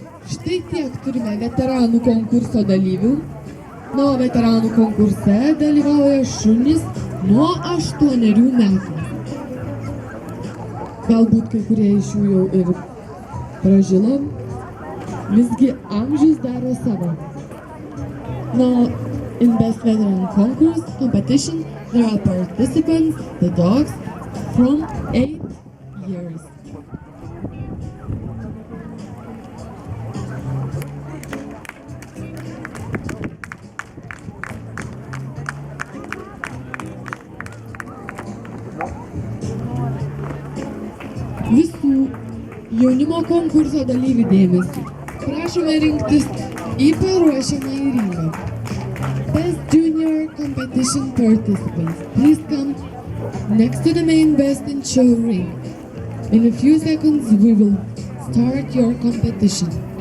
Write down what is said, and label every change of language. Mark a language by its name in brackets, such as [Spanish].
[Lithuanian] Štai tiek turime veteranų konkurso dalyvių. Na, o veteranų konkurse dalyvauja šunys nuo 8 metų. Galbūt kai kurie iš jų jau ir pražilo, visgi amžius daro savo. [English] Na, in Best Veteran Concourse competition, there are participants, the dogs, from 8 years. [Lithuanian] Visų jaunimo konkurso dalyvių dėmesį. Prašome rinktis į paruošiamąjį ringą. [English] Best Junior Competition Participants, please come next to the main Best in Show ring. In a few seconds we will start your competition.